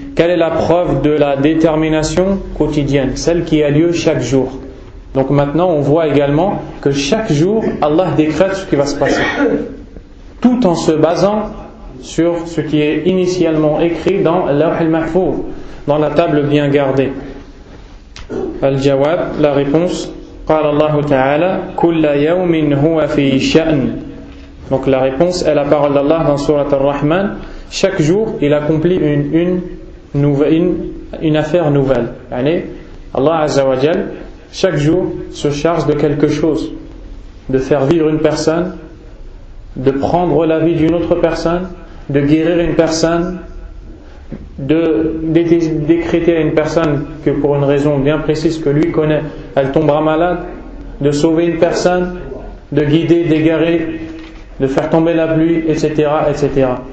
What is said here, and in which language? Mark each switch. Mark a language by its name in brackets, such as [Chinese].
[French] Quelle est la preuve de la détermination quotidienne, celle qui a lieu chaque jour? Donc maintenant on voit également que chaque jour Allah décrète ce qui va se passer, tout en se basant sur ce qui est initialement écrit dans Lawh al-Mahfouz, dans la table bien gardée. [Arabic] Al-Jawab, [French] la réponse, [Arabic] قال الله تعالى كل يوم هو في شأن. [French] Donc la réponse est la parole d'Allah dans Surat Ar-Rahman. Chaque jour il accomplit une affaire nouvelle. Allah Azza wa Jal chaque jour se charge de quelque chose, de faire vivre une personne, de prendre la vie d'une autre personne, de guérir une personne, de décréter à une personne que pour une raison bien précise que lui connaît, elle tombera malade, de sauver une personne, de guider, d'égarer, de faire tomber la pluie, etc., etc.